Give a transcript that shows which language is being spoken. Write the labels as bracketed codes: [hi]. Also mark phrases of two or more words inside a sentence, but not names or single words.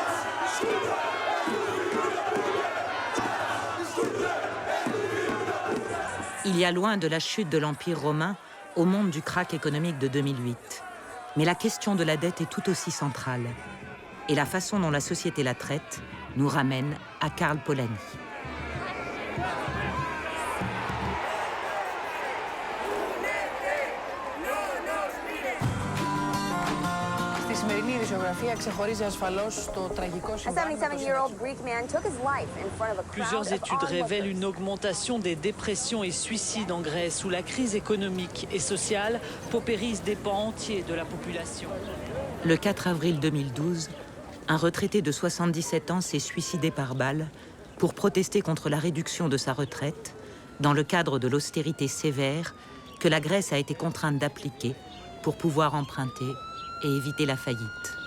[fr] Il y a loin de la chute de l'Empire romain au monde du krach économique de 2008. Mais la question de la dette est tout aussi centrale. Et la façon dont la société la traite nous ramène à Karl Polanyi. [el] Στη σημερινή ειδησιογραφία ξεχωρίζει ασφαλώς το τραγικό συμβάν. [fr] Plusieurs études révèlent une augmentation des dépressions et suicides en Grèce, où la crise économique et sociale paupérise des pans entiers de la population. Le 4 avril 2012, un retraité de 77 ans s'est suicidé par balle pour protester contre la réduction de sa retraite dans le cadre de l'austérité sévère que la Grèce a été contrainte d'appliquer pour pouvoir emprunter et éviter la faillite.